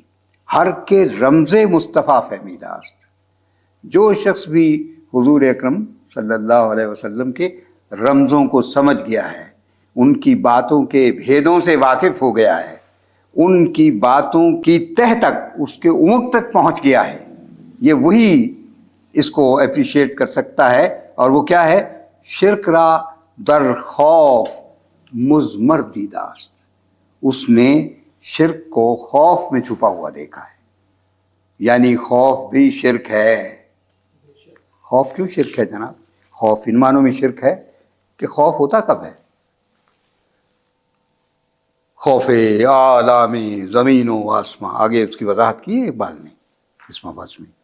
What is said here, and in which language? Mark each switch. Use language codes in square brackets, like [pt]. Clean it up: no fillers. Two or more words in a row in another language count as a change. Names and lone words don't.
[fa] ہر کے رمز مصطفیٰ فہمیدہ است، [ur] جو شخص بھی حضور اکرم [ar] صلی اللہ علیہ وسلم [ur] کے رمزوں کو سمجھ گیا ہے، ان کی باتوں کے بھیدوں سے واقف ہو گیا ہے، ان کی باتوں کی تہ تک، اس کے عمق تک پہنچ گیا ہے، یہ وہی اس کو اپریشیٹ کر سکتا ہے۔ اور وہ کیا ہے؟ [fa] شرک را در خوف مضمر دیدہ است، [ur] اس نے شرک کو خوف میں چھپا ہوا دیکھا ہے، یعنی خوف بھی شرک ہے۔ خوف کیوں شرک ہے جناب؟ خوف ان معنوں میں شرک ہے کہ خوف ہوتا کب ہے؟ خوف عالم زمین و آسمان، آگے اس کی وضاحت کی ہے اقبال نے اس مبحث میں۔